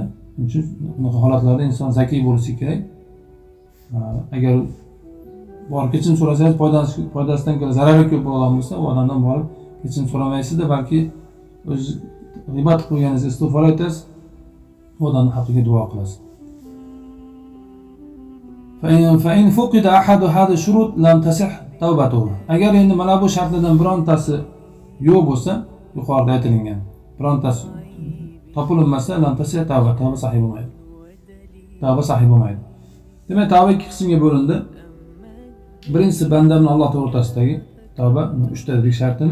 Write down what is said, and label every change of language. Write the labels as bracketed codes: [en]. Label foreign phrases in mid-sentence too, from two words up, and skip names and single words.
[uz] Shuning uchun bunaqa holatlarda inson zakiy bo'lishi kerak. Agar borib kechirim so'rasangiz foydasidan ko'ra zarari ko'p bo'lgan bo'lsa, u odamdan borib kechirim so'ramaysizda, balki o'z g'iybat qilib qo'yganingizni istig'for aytasiz, u odamning haqqiga duo qilasiz. [ar] فإن فقد أحد هذه الشروط لم تصح توبته. [uz] Agar endi mana bu shartlardan birontasi yo'q bo'lsa, yuqorida aytilgan birontasi topilmasa, [ar] لم تصح [uz] tavba sahih bo'lmaydi. Tavba sahih bo'lmaydi. Demak, tavba ikki qismga bo'lindi. Birinchisi banda bilan Alloh o'rtasidagi tavba 3 tadrik shartini.